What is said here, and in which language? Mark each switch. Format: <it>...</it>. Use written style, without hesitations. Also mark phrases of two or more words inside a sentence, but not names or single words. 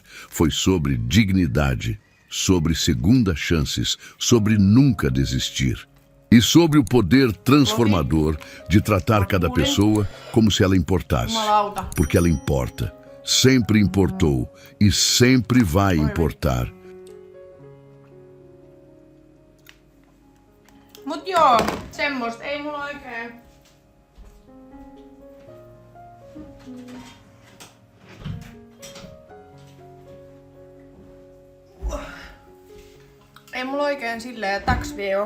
<pt>Foi sobre dignidade, sobre segundas chances, sobre nunca desistir. E sobre o poder transformador de tratar cada pessoa como se ela importasse. Porque ela importa, sempre importou e sempre vai importar.</pt> <fi>Mut joo, semmoista ei mulla oikein. Ei mulla oikein silleen taks vie oo.</fi>